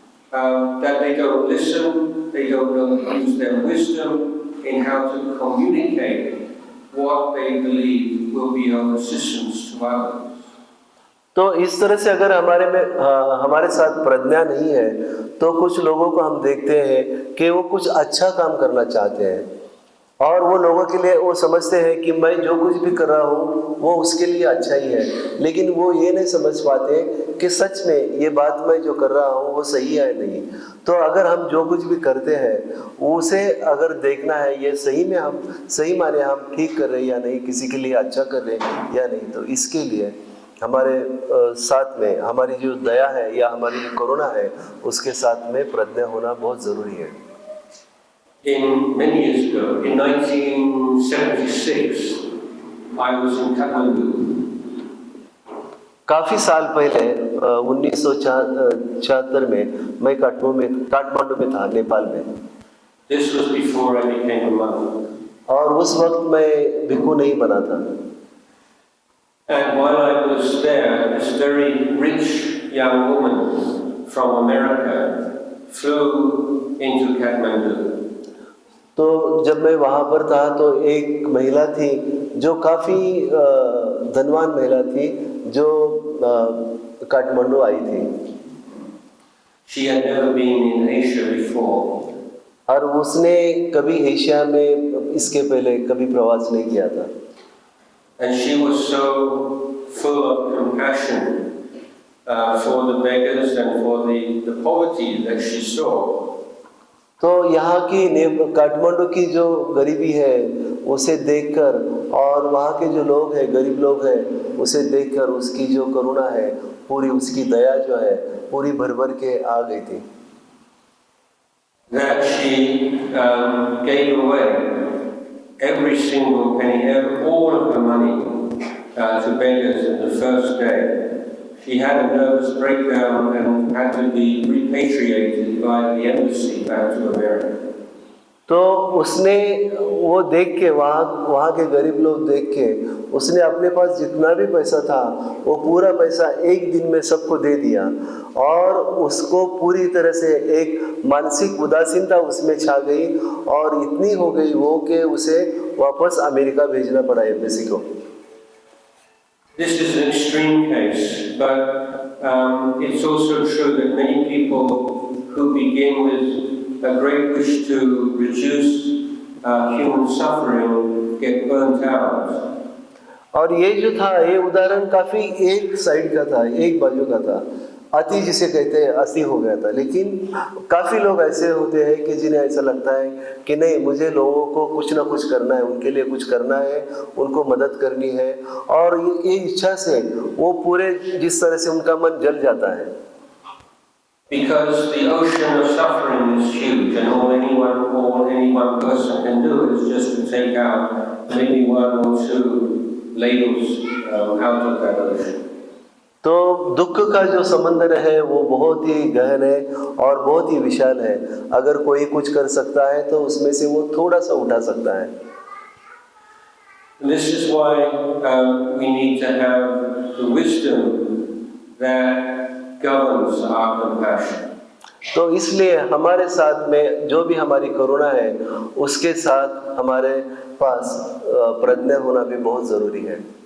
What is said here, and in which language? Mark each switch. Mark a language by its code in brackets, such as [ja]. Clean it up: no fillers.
[en] that they don't listen, they don't use their wisdom in how to communicate what they believe will be of assistance to others. [hi] तो इस तरह से अगर हमारे साथ प्रज्ञा नहीं है तो कुछ लोगों को हम देखते हैं कि वो कुछ अच्छा काम करना चाहते हैं और वो लोगों के लिए वो समझते हैं कि मैं जो कुछ भी कर रहा हूँ वो उसके लिए अच्छा ही है, लेकिन वो ये नहीं समझ पाते कि सच में ये बात मैं जो कर रहा हूँ वो सही है नहीं। तो अगर हम जो कुछ भी करते हैं उसे अगर देखना है ये सही में हम सही माने हम ठीक कर रहे हैं या नहीं, किसी के लिए अच्छा कर रहे हैं या नहीं, तो इसके लिए हमारे साथ में हमारी जो दया है या हमारी जो करुणा है उसके साथ में प्रज्ञा होना बहुत ज़रूरी है। [en] Many years ago, in 1976, I was in Kathmandu. [hi] काफ़ी साल पहले 1976 में मैं काठमांडू में था, नेपाल में। [en] This was before I became a monk. [hi] और उस वक्त मैं भिक्खु नहीं बना था। [en] And while I was there, this very rich young woman from America flew into Kathmandu. [hi] तो जब मैं वहाँ पर था तो एक महिला थी जो काफ़ी धनवान महिला थी जो काठमांडू आई थी। [en] She had never been in Asia before. [hi] और उसने कभी एशिया में इसके पहले कभी प्रवास नहीं किया था। [en] And she was so full of compassion for the beggars and for the poverty that she saw. [hi] तो यहाँ की काठमांडू की जो गरीबी है उसे देखकर और वहाँ के जो लोग हैं गरीब लोग हैं उसे देखकर उसकी जो करुणा है पूरी उसकी दया जो है पूरी भर भर के आ गई थी। [en] That she gave away every single penny, all of her money to beggars in the first day. She had a nervous breakdown and had to be repatriated by the embassy back to America. [hi] तो उसने वो देख के वहाँ के गरीब लोग देख के उसने अपने पास जितना भी पैसा था वो पूरा पैसा एक दिन में सबको दे दिया और उसको पूरी तरह से एक मानसिक उदासीनता उसमें छा गई और इतनी हो गई वो कि उसे वापस अमेरिका भेजना पड़ा एम्बेसी को। [en] This is an extreme case, but it's also true that many people who begin with a great wish to reduce human suffering get burnt out. [hi] और ये जो था ये उदाहरण काफ़ी एक साइड का था, एक बाजू का था, अति जिसे कहते हैं अति हो गया था। लेकिन काफ़ी लोग ऐसे होते हैं कि जिन्हें ऐसा लगता है कि नहीं मुझे लोगों को कुछ ना कुछ करना है, उनके लिए कुछ करना है, उनको मदद करनी है और ये इच्छा से वो पूरे जिस तरह से उनका मन जल जाता है। [en] Because the ocean of suffering is huge and all any one person can do is just to take out maybe 1 or 2 ladles out of that ocean. [hi] तो दुख का जो समंदर है वो बहुत ही गहन है और बहुत ही विशाल है। अगर कोई कुछ कर सकता है तो उसमें से वो थोड़ा सा उठा सकता है। [en] This is why we need to have the wisdom that governs our compassion. [hi] तो इसलिए हमारे साथ में जो भी हमारी करुणा है उसके साथ हमारे पास प्रज्ञा होना भी बहुत ज़रूरी है।